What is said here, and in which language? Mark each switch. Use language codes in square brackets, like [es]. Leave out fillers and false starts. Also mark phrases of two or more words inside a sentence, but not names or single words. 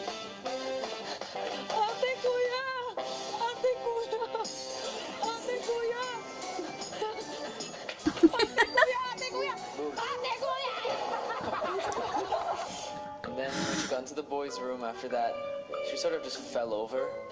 [en] Ate Kuya! Ate Kuya! Ate Kuya! Ate Kuya! Ate Kuya! And then when she got into the boys' room after that, she sort of just fell over.